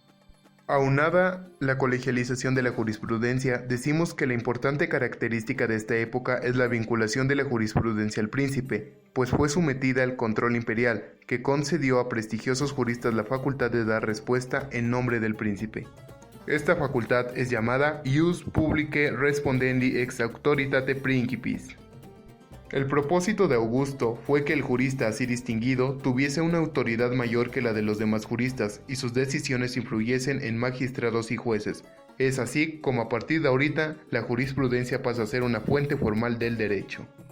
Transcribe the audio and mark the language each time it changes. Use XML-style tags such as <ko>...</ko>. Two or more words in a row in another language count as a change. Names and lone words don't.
<es>Aunada la colegialización de la jurisprudencia, decimos que la importante característica de esta época es la vinculación de la jurisprudencia al príncipe, pues fue sometida al control imperial, que concedió a prestigiosos juristas la facultad de dar respuesta en nombre del príncipe. Esta facultad es llamada</es> <la>ius publicae respondendi ex auctoritate principis.</la> <es>El propósito de Augusto fue que el jurista así distinguido tuviese una autoridad mayor que la de los demás juristas y sus decisiones influyesen en magistrados y jueces. Es así como a partir de ahorita la jurisprudencia pasa a ser una fuente formal del derecho.</es>